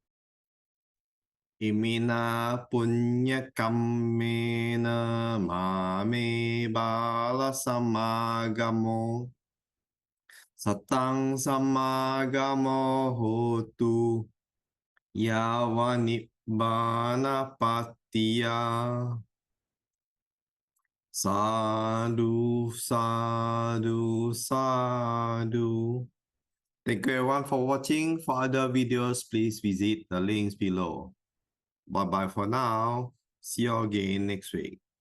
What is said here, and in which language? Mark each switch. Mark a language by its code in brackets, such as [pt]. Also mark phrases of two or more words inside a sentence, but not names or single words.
[pi] Imina punya kammena mame bala samagamo satang samagamo hotu yavanibbana patiya. Sadhu, sadhu, sadhu. [en] Thank you everyone for watching. For other videos, please visit the links below. Bye-bye for now. See you again next week.